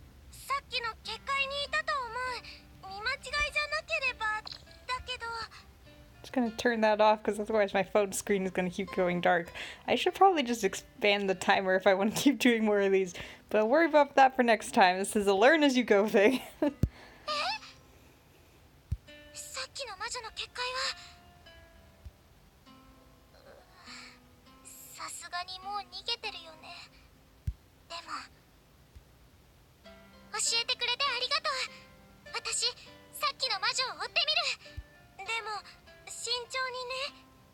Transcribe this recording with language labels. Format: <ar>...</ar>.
<ja>さっきの結界にいたと思う。見間違いじゃなければ。だけど。</ja> <en>Just gonna turn that off because otherwise my phone screen is gonna keep going dark. I should probably just expand the timer if I want to keep doing more of these. But I'll worry about that for next time. This is a learn as you go thing.</en> <ja>さっきの魔女の結界は。さすがにもう逃げてるよね。でも教えてくれてありがとう。私さっきの魔女を追ってみる。でも慎重にね。</ja>